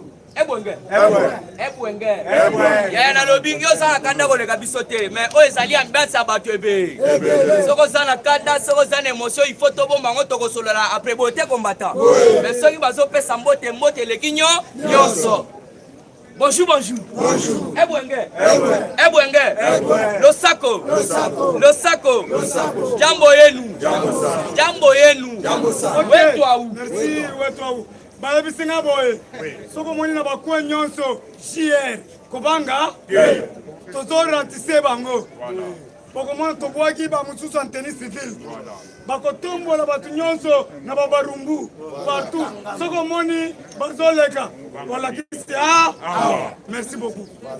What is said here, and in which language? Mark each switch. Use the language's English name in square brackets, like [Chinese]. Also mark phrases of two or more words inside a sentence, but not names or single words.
[Lingala] Ebwenge ya na lobingi osala kanda koleka biso te mais oyo ezali ambiance ya bato ebe soki oza na kanda soki oza na émotion [French] il faut [Lingala] tobomba yango tokosolola après bote combattant mais soki bazopesa mbote mbote eleki nyonso [French] bonjour bonjour [Lingala] ebwenge losako [Swahili] jambo yenu wetu [Lingala] au merci wetu au bayebisinga boye soko moni na bakwe nyonso JR kobanga tozorantise bango bokomona tobwaki bamosusu [French] en tenue civile [Lingala] bakotombola bato nyonso na babarumbu partout soko moni bazoleka balakisi [French] merci beaucoup